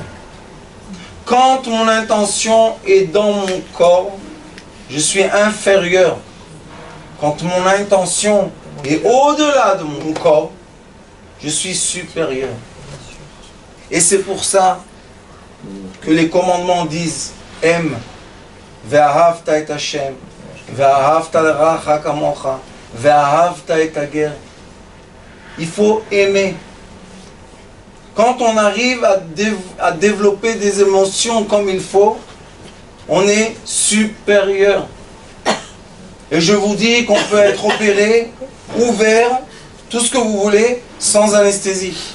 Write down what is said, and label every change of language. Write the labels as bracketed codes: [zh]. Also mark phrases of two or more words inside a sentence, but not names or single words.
[fr] Quand mon intention est dans mon corps, je suis inférieur. Quand mon intention est au-delà de mon corps, je suis supérieur. Et c'est pour ça que les commandements disent aime, [he] ואהבת את השם, ואהבת לרעך כמוך, ואהבת את הגר. [fr] Il faut aimer. Quand on arrive à développer des émotions comme il faut, on est supérieur. Et je vous dis qu'on peut être opéré, ouvert, tout ce que vous voulez, sans anesthésie.